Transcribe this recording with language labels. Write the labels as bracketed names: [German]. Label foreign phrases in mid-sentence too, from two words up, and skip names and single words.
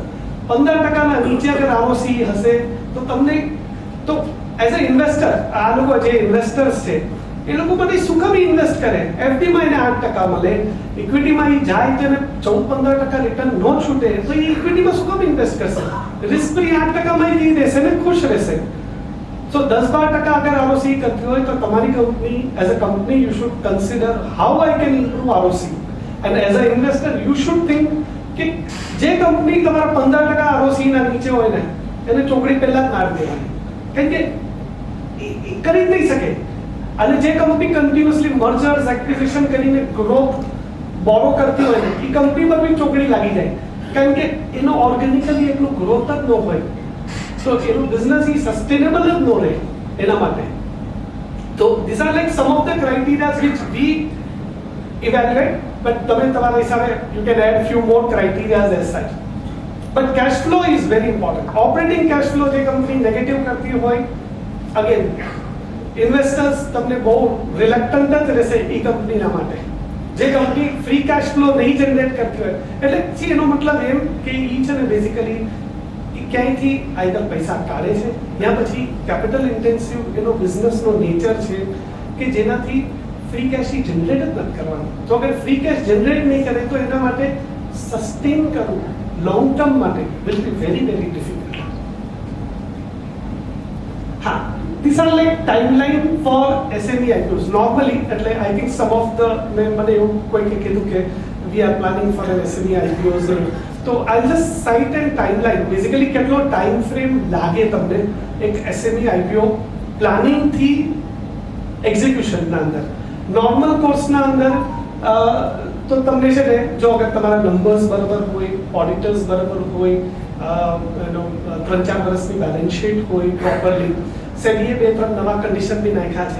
[Gujarati] 15% નીચે અગર ROC હશે તો તમને તો [English] as a investor [Gujarati] આ લોકો જે ઇન્વેસ્ટર્સ છે એ લોકો બધી શું કામ ઇન્વેસ્ટ કરે? એફડીમાં એને 8% મળે, ઇક્વિટીમાં એ જાય તેને 14-15% રિટર્ન ન છૂટે તો એ ઇક્વિટીમાં શું કામ ઇન્વેસ્ટ કરશે? [English] risk free [Gujarati] 8%માં એ રહેશે ને ખુશ રહેશે. So 10-12% [Hindi] अगर ROC करती हो तो तुम्हारी कंपनी [English] as a company you should consider how I can improve ROC and as a investor you should think [Gujarati] कि જે કંપની તમારા 15% ROC ના નીચે હોય ને એને ચોકડી પહેલા જ મારી દેવાની, કેમ કે કરી જ નહીં શકે. અને જે કંપની કન્ટિન્યુઅસલી [English] mergers acquisition [Gujarati] કરીને ગ્રોથ બોરો કરતી હોય ને એ કંપની પર બી ચોકડી લાગી જાય, કારણ કે એનો ઓર્ગેનિકલી એટલું ગ્રોથ જ ન હોય. So એનું બિઝનેસ ઈ સસ્ટેનેબલ જ ન રહે એના માટે. [English] તો these are like some of the criteria which we evaluate, but [Gujarati] તમે તમારા હિસાબે [English] you can add few more criteria as such. But cash flow is very important. Operating cash flow [Gujarati] જે કંપની નેગેટિવ કરતી હોય, again ઇન્વેસ્ટર્સ તમને બહુ રિલેક્ટન્ટ જ રહેશે એ કંપનીના માટે. જે કંપની [English] free cash flow [Gujarati] નહીં જનરેટ કરતી હોય એટલે એનો મતલબ એમ કે ઈ છે ને બેઝિકલી ક્યાંયથી આઈધર પૈસા કાઢે છે યા પછી [English] capital intensive [Gujarati] એનો બિઝનેસનો નેચર છે કે જેનાથી [English] free cash [Gujarati] જનરેટ જ નથી કરવાનું. તો અગર [English] free cash [Gujarati] જનરેટ નહીં કરે તો એના માટે સસ્ટેન કરવું [English] long term [Gujarati] માટે [English] will be very very difficult. [Gujarati] હા, [English] these are like timeline for SME IPOs. Normally, એટલે I think some of the [Gujarati] મને એવું કોઈ કીધું કે [English] we are planning for an SME IPOs. તો I'll just cite a timeline. [Gujarati] Basically કેટલો [English] time frame [Gujarati] લાગે તમને એક SME IPO પ્લાનિંગ થી એક્ઝિક્યુશનના અંદર. નોર્મલ કોર્સના અંદર તો તમને છે ને જો અગર તમારા નંબર્સ બરાબર હોય, ઓડિટર્સ બરાબર હોય, 3-4 વર્ષની [English] balance sheet [Gujarati] હોય પ્રોપરલી, સેબીએ 2-3 નવા કન્ડિશન બી નાખ્યા છે.